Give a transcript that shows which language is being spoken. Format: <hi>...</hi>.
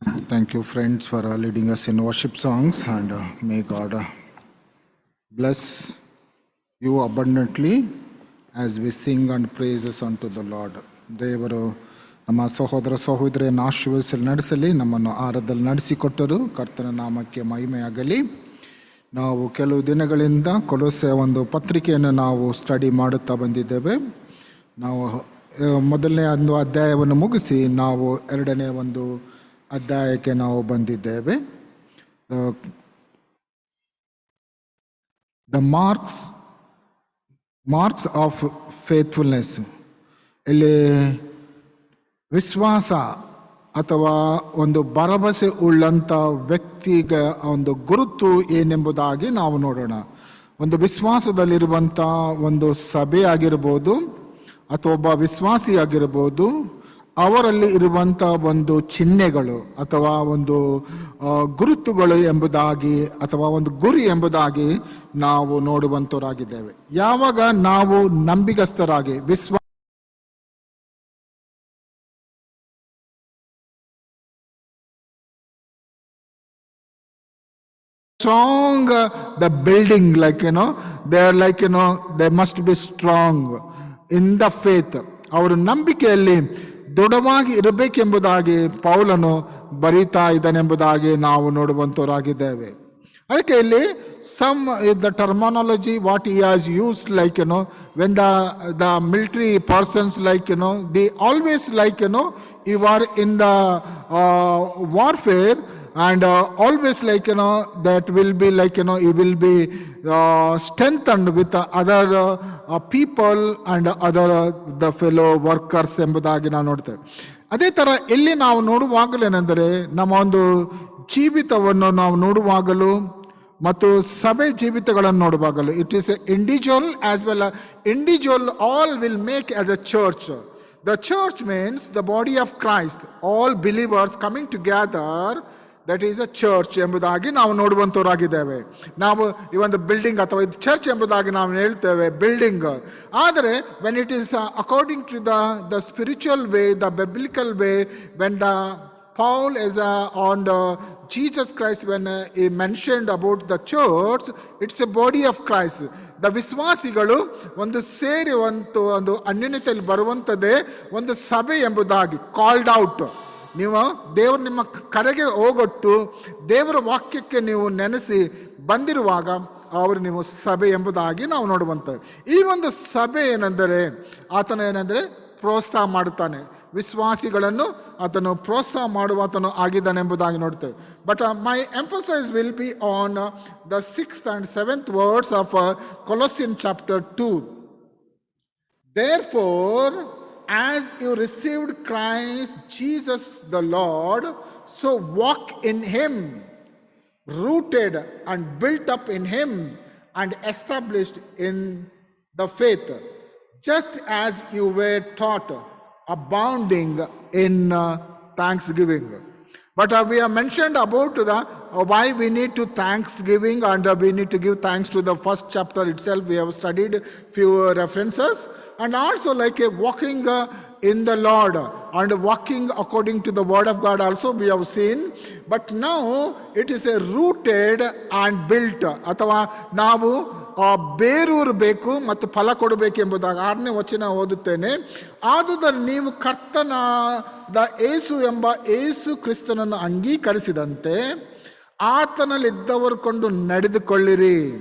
<en>Thank you, friends, for leading us in worship songs, and may God bless you abundantly as we sing and praises unto the Lord.</en> <kn>ದೇವರು ನಮ್ಮ ಸಹೋದರ ಸಹೋದರಿಯನ್ನು ಆಶೀರ್ವದಿಸಲು ನಡೆಸಲಿ, ನಮ್ಮನ್ನು ಆರಾಧನೆ ನಡೆಸಿಕೊಟ್ಟರು. ಕರ್ತನ ನಾಮಕ್ಕೆ ಮಹಿಮೆಯಾಗಲಿ. ನಾವು ಕೆಲವು ದಿನಗಳಿಂದ ಕೊಲೊಸ್ಸೆ ಒಂದು ಪತ್ರಿಕೆಯನ್ನು ನಾವು ಸ್ಟಡಿ ಮಾಡುತ್ತಾ ಬಂದಿದ್ದೇವೆ. ನಾವು ಮೊದಲನೇ ಒಂದು ಅಧ್ಯಾಯವನ್ನು ಮುಗಿಸಿ ನಾವು ಎರಡನೇ ಒಂದು ಅಧ್ಯಾಯಕ್ಕೆ ನಾವು ಬಂದಿದ್ದೇವೆ.</kn> <en>The marks of faithfulness.</en> <kn>ಇಲ್ಲಿ ವಿಶ್ವಾಸ ಅಥವಾ ಒಂದು ಭರವಸೆ ಉಳ್ಳಂಥ ವ್ಯಕ್ತಿಗೆ ಒಂದು ಗುರುತು ಏನೆಂಬುದಾಗಿ ನಾವು ನೋಡೋಣ. ಒಂದು ವಿಶ್ವಾಸದಲ್ಲಿರುವಂಥ ಒಂದು ಸಭೆ ಆಗಿರ್ಬೋದು ಅಥವಾ ಒಬ್ಬ ವಿಶ್ವಾಸಿ ಆಗಿರ್ಬೋದು, ಅವರಲ್ಲಿ ಇರುವಂಥ ಒಂದು ಚಿಹ್ನೆಗಳು ಅಥವಾ ಒಂದು ಗುರುತುಗಳು ಎಂಬುದಾಗಿ ಅಥವಾ ಒಂದು ಗುರಿ ಎಂಬುದಾಗಿ ನಾವು ನೋಡುವಂಥವರಾಗಿದ್ದೇವೆ. ಯಾವಾಗ ನಾವು ನಂಬಿಗಸ್ತರಾಗಿ</kn> <en>strong the building, they are they must be strong in the faith.</en> <kn>ಅವರ ನಂಬಿಕೆಯಲ್ಲಿ ದೃಢವಾಗಿ ಇರಬೇಕೆಂಬುದಾಗಿ ಪೌಲನು ಬರೀತಾ ಇದ್ದಾನೆಂಬುದಾಗಿ ನಾವು ನೋಡುವಂಥವರಾಗಿದ್ದೇವೆ. ಅದಕ್ಕೆ ಇಲ್ಲಿ</kn> <en>the terminology what he has used, when the military persons they always you are in the warfare, and always that will be you will be strengthened with other people and other the fellow workers</en> <kn>ಎಂಬುದಾಗಿ ನಾವು ನೋಡ್ತೇವೆ. ಅದೇ ಥರ ಇಲ್ಲಿ ನಾವು ನೋಡುವಾಗಲೇನೆಂದರೆ ನಮ್ಮ ಒಂದು ಜೀವಿತವನ್ನು ನಾವು ನೋಡುವಾಗಲೂ ಮತ್ತು ಸಭೆ ಜೀವಿತಗಳನ್ನು ನೋಡುವಾಗಲೂ</kn> <en>It is individual as well individual all will make as a church. The church means the body of Christ, all believers coming together. That is a church</en> <kn>ಎಂಬುದಾಗಿ ನಾವು ನೋಡುವಂಥವರಾಗಿದ್ದೇವೆ. ನಾವು ಈ ಒಂದು ಬಿಲ್ಡಿಂಗ್ ಅಥವಾ ಇದು ಚರ್ಚ್ ಎಂಬುದಾಗಿ ನಾವು ಹೇಳ್ತೇವೆ, ಬಿಲ್ಡಿಂಗ್. ಆದರೆ</kn> <en>When it is according to the spiritual way, the biblical way, when the Paul is on Jesus Christ, when he mentioned about the church, it's a body of Christ.</en> <kn>The ವಿಶ್ವಾಸಿಗಳು ಒಂದು ಸೇರಿ ಒಂದು ಅನ್ಯೋನ್ಯತೆಯಲ್ಲಿ ಬರುವಂಥದ್ದೇ ಒಂದು ಸಭೆ ಎಂಬುದಾಗಿ</kn> <en>Called out.</en> <kn>ನೀವು ದೇವರು ನಿಮ್ಮ ಕರೆಗೆ ಹೋಗೊಟ್ಟು ದೇವರ ವಾಕ್ಯಕ್ಕೆ ನೀವು ನೆನೆಸಿ ಬಂದಿರುವಾಗ ಅವರು ನೀವು ಸಭೆ ಎಂಬುದಾಗಿ ನಾವು ನೋಡುವಂಥದ್ದು. ಈ ಒಂದು ಸಭೆ ಏನೆಂದರೆ ಆತನು ಪ್ರೋತ್ಸಾಹ ಮಾಡುತ್ತಾನೆ, ವಿಶ್ವಾಸಿಗಳನ್ನು ಆತನು ಪ್ರೋತ್ಸಾಹ ಮಾಡುವಾತನು ಆಗಿದ್ದಾನೆ ಎಂಬುದಾಗಿ ನೋಡ್ತೇವೆ.</kn> <en>But my emphasise will be on the 6th and 7th words of Colossians chapter 2. Therefore, as you received Christ Jesus the Lord, so walk in him, rooted and built up in him and established in the faith, just as you were taught, abounding in thanksgiving. But we have mentioned about the why we need to thanksgiving, and we need to give thanks to the first chapter itself. We have studied few references, and also like walking in the Lord and walking according to the word of God also we have seen. But now it is a rooted and built,</en> <kn>ಅಥವಾ ನಾವು ಬೇರೂರಬೇಕು ಮತ್ತು ಫಲ ಕೊಡಬೇಕೆಂಬುದಾಗಿ 6ನೇ ವಚನ ಓದುತ್ತೇನೆ. ಆದುದರಿಂದ ನೀವು ಕರ್ತನಾದ ಯೇಸು ಎಂಬ ಯೇಸು ಕ್ರಿಸ್ತನನ್ನು ಅಂಗೀಕರಿಸಿದಂತೆ ಆತನಲ್ಲಿದ್ದವರು ಕೊಂಡು ನಡೆದುಕೊಳ್ಳಿರಿ.</kn>